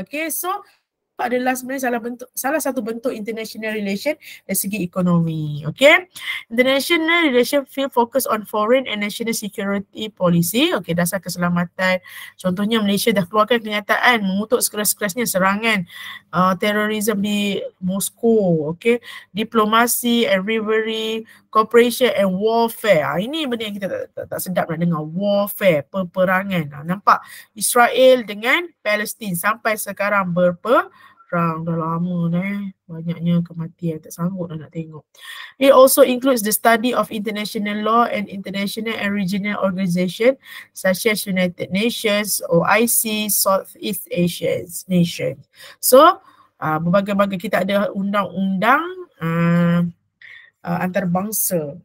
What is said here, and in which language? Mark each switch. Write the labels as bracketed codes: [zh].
[ms] Okay, so adalah sebenarnya salah satu bentuk international relation dari segi ekonomi. [en] Okay, international relation field focus on foreign and national security policy. [ms] Okay, dasar keselamatan. Contohnya Malaysia dah keluarkan kenyataan mengutuk sekeras-kerasnya serangan terorisme di Moskow. [en] Okay, diplomasi and rivalry, cooperation and warfare. [ms] Ini benda yang kita tak sedap nak dengar. Warfare, peperangan. Nampak Israel dengan Palestin sampai sekarang berperang. Dah lama banyaknya kematian, tak sanggup dah nak tengok. [en] It also includes the study of international law and international and regional organization such as United Nations, OIC, Southeast Asian nations. [ms] So berbagai-bagai, kita ada undang-undang antarabangsa.